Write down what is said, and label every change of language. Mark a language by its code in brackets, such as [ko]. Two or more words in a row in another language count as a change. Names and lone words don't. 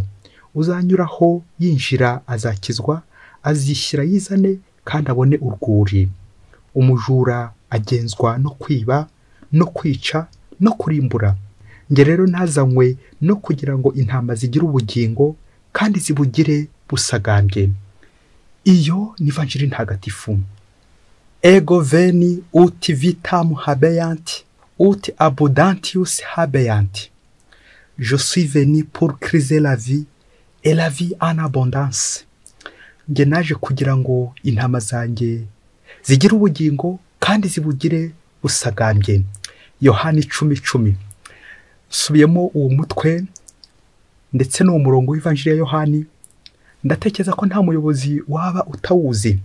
[rw] Uzanyuraho yinjira azakizwa, azishyira yizane kandi abone urwuri. Umujura agenzwa no kwiba, no kwica, no kurimbura. Nge rero nazanywe no kugira ngo intama zigire ubugingo kandi zibugire busagambye. Iyo ni Ivanjili ntagatifu. [la] Ego veni ut vitam habeant, ut abundantius habeant. [fr] Je suis venu pour criser la vie et la vie en abondance. [rw] njye naje kugira ngo intama zanjye zigire ubugingo kandi zibugire busagambye. Yohana 10:10. Subiyemo uwo mutwe ndetse n'uwo murongo w'ivanjiri ya Yohani, ndatekereza ko nta muyobozi waba utawuzi.